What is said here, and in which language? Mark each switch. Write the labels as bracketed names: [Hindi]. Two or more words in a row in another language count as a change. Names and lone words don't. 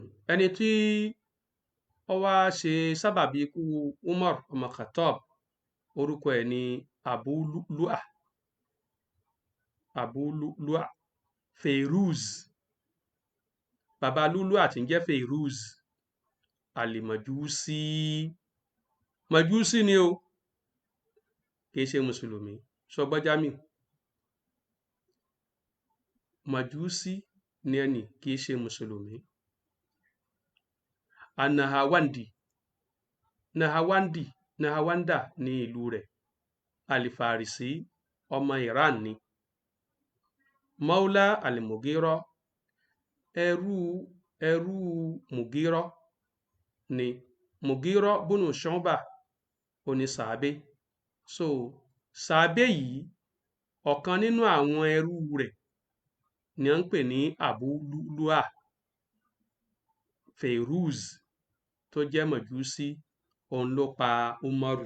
[Yoruba] Ẹni tí ó wá ṣe sábàbí ikú Umar ọmọ Khattab, orúkọ ẹ̀ ní Abu Lu'lu'a Fairuz. Bàbá Lu'lu'a tí ń jẹ́ Fairuz al-Majusi. Majusi ni o, kì í ṣe mùsùlùmí. Ṣọgbọ́n Jamiu, Majusi ni ẹni, kì í ṣe mùsùlùmí. Nahawanda ní ìlú rẹ̀. Al-Farisi, ọmọ Iran ni. [Arabic] مولى المغيرة, [Yoruba] ẹrú Mughira ni. Mughira bunu Shu'bah oní sàábé. So sàábé yìí, ọ̀kan nínú àwọn ẹrú rẹ̀ ni wọ́n ń pè ní Abu Lu'lu'a Fairuz tó jẹ́ Majusi, òun ló pa Umaru.